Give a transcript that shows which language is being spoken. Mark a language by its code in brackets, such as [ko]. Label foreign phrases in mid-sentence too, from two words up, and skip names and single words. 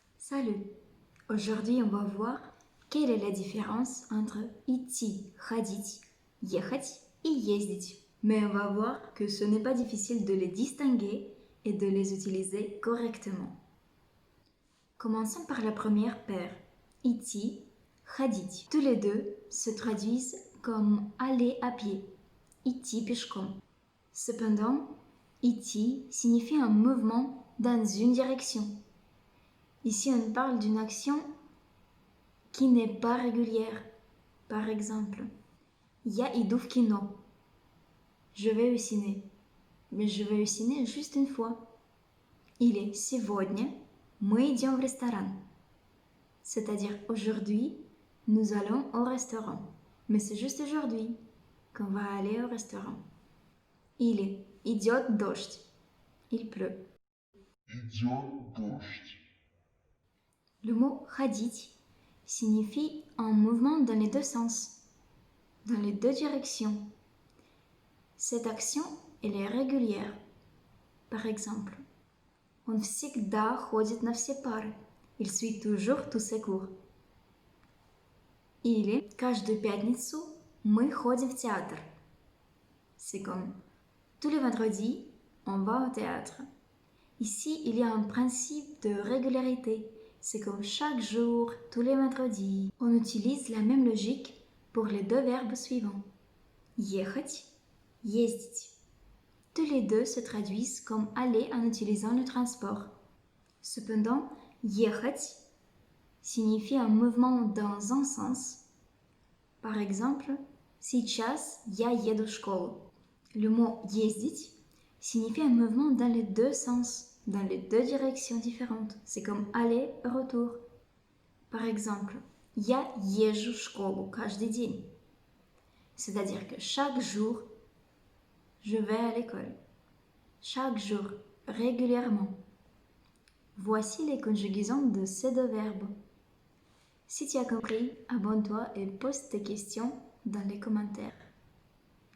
[fr] Salut! Aujourd'hui, on va voir quelle est la différence entre [ru] идти, ходить, ехать [fr] et ездить. Mais on va voir que ce n'est pas difficile de les distinguer et de les utiliser correctement. Commençons par la première paire, [ru] идти, ходить. [fr] Tous les deux se traduisent comme aller à pied, [ru] идти пешком. [fr] Cependant, идти signifie un mouvement dans une direction. Ici, on parle d'une action qui n'est pas régulière. Par exemple, [ru] я иду в кино. [fr] Je vais au ciné. Mais je vais au ciné juste une fois. [ru] Или сегодня мы идем в ресторан. [fr] C'est-à-dire aujourd'hui, nous allons au restaurant. Mais c'est juste aujourd'hui qu'on va aller au restaurant. [ru] Или идет дождь. [fr] Il pleut. [ru] Идет дождь. [fr] Le mot ходить signifie un mouvement dans les deux sens, dans les deux directions. Cette action, elle est régulière. Par exemple, [ru] он всегда ходит на все пары. [fr] Il suit toujours tous ses cours. [ru] Или каждую пятницу мы ходим в театр. [fr] C'est comme tous les vendredis, on va au théâtre. Ici, il y a un principe de régularité. C'est comme chaque jour, tous les vendredis. On utilise la même logique pour les deux verbes suivants. [ru] Ехать, ездить. [fr] Tous les deux se traduisent comme aller en utilisant le transport. Cependant, ехать signifie un mouvement dans un sens. Par exemple, [ru] сейчас я еду в школу. [fr] Le mot ездить signifie un mouvement dans les deux sens, dans les deux directions différentes. C'est comme aller et retour. Par exemple, [ru] я езжу в школу каждый день. [fr] C'est-à-dire que chaque jour, je vais à l'école. Chaque jour, régulièrement. Voici les conjugaisons de ces deux verbes. Si tu as compris, abonne-toi et pose tes questions dans les commentaires.